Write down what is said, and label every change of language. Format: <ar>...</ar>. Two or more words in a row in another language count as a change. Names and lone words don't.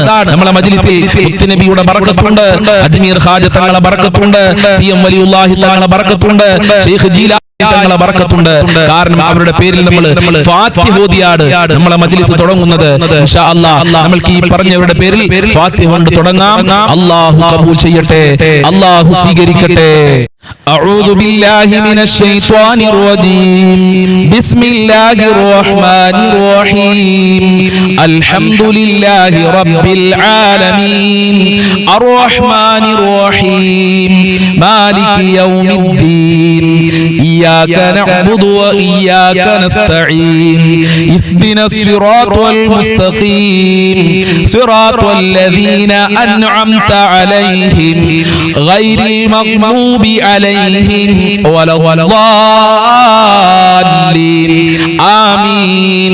<ml>നമ്മുടെ മജ്ലിസിൽ മുത്തുനബിയുടെ ബറക്കത്തുണ്ട്, അജ്മീർ ഖാജ തങ്ങളുടെ ബറക്കത്തുണ്ട്, ബറക്കത്തുണ്ട്, CM വലിയുള്ളാഹി തങ്ങളെ ബറക്കത്തുണ്ട്, ഷെയ്ഖ് ജീലാനി തങ്ങളെ ബറക്കത്തുണ്ട്. കാരണം അവരുടെ പേരിൽ നമ്മൾ ഫാത്തിഹ ഓതിയാണ് നമ്മളെ മജ്ലിസ് തുടങ്ങുന്നത്.</ml> <ar>إن شاء الله</ar> <ml>നമ്മൾക്ക് ഈ പറഞ്ഞവരുടെ പേരിൽ ഫാത്തിഹ കൊണ്ട് തുടങ്ങാം. അല്ലാഹു കബൂൽ ചെയ്യട്ടെ, അല്ലാഹു സ്വീകരിക്കട്ടെ.</ml> <ar>أعوذ بالله من الشيطان الرجيم. بسم الله الرحمن الرحيم. الحمد لله رب العالمين الرحمن الرحيم مالك يوم الدين إياك نعبد وإياك نستعين اهدنا الصراط المستقيم صراط الذين أنعمت عليهم غير المغضوب عليهم ولا الضالين آمين.</ar>